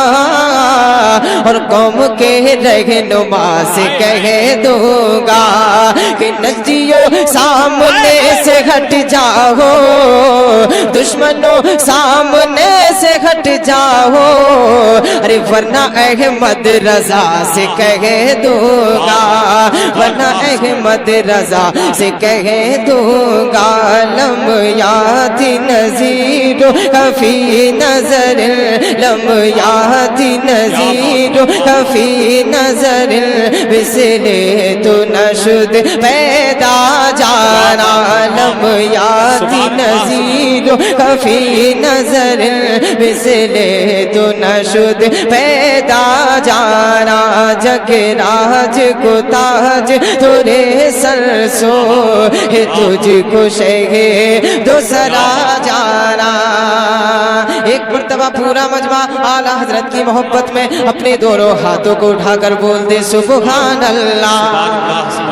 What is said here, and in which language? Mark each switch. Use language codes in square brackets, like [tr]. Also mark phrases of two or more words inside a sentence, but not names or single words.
[ur] اور قوم کے رہنما سے کہہ دوں گا کہ نزدیکوں سامنے سے ہٹ جاؤ, دشمنوں سامنے سے ہٹ جاؤ, ارے ورنہ احمد رضا سے کہہ دوں گا, ورنہ احمد رضا سے کہہ دوں گا. [ar] لم یاد نظیر کفی نظر, لم یاد نظیر کفی نظر, [fa] مثل تو نشد پیدا جانا. [ar] لم یاد نظیر کفی نظر, [fa] مثل تو نشد پیدا جانا. [bra] جگ راج کو تاج تورے سر سو ہے, تجھ کو شہ دوسرا جانا. [ur] ایک مرتبہ پورا مجمع اعلیٰ حضرت کی محبت میں اپنے دونوں ہاتھوں کو اٹھا کر بول دے سبحان اللہ.